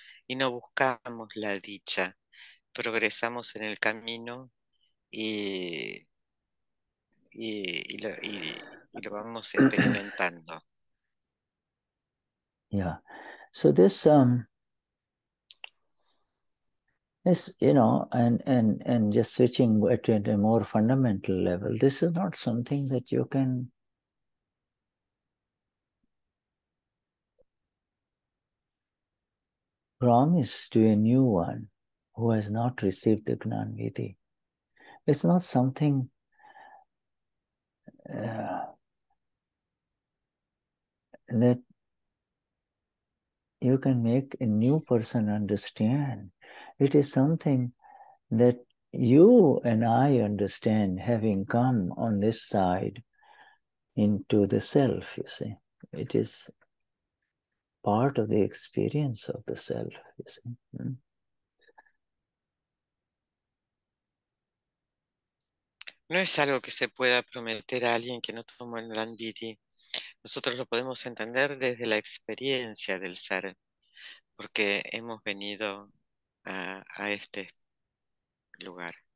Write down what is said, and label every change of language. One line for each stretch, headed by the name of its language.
Spanish: Y no buscamos la dicha, progresamos en el camino y lo vamos experimentando.
English: Yeah. So this is, and just switching to a more fundamental level, this is not something that you can promise to a new one who has not received the Gnani. It's not something that you can make a new person understand. It is something that you and I understand, having come on this side into the self, you see. It is part of the experience of the self, you see.
Spanish: No es algo que se pueda prometer a alguien que no tomó el Gnani. Nosotros lo podemos entender desde la experiencia del ser, porque hemos venido a este lugar.